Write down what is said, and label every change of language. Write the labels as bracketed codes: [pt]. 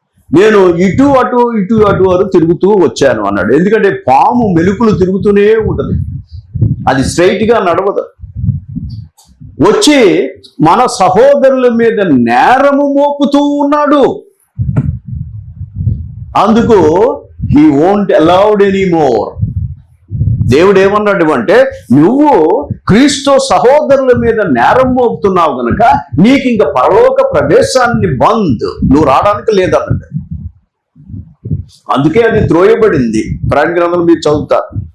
[te] నేను ఇటు అటు ఇటు అటు వరకు తిరుగుతూ వచ్చాను అన్నాడు. ఎందుకంటే పాము మెలుకులు తిరుగుతూనే ఉంటుంది, అది స్ట్రైట్గా నడవదు. వచ్చి మన సహోదరుల మీద నేరము మోపుతూ ఉన్నాడు. అందుకు [en] he won't allowed anymore. [te] దేవుడు ఏమన్నాడు అంటే, నువ్వు క్రీస్తు సహోదరుల మీద నేరం మోపుతున్నావు గనక నీకు ఇంక పరలోక ప్రవేశాన్ని బంద్, నువ్వు రావడానికి లేదన్నాడు. అందుకే అది త్రోయబడింది. ప్రకటన గ్రంథం మీరు చదువుతారు.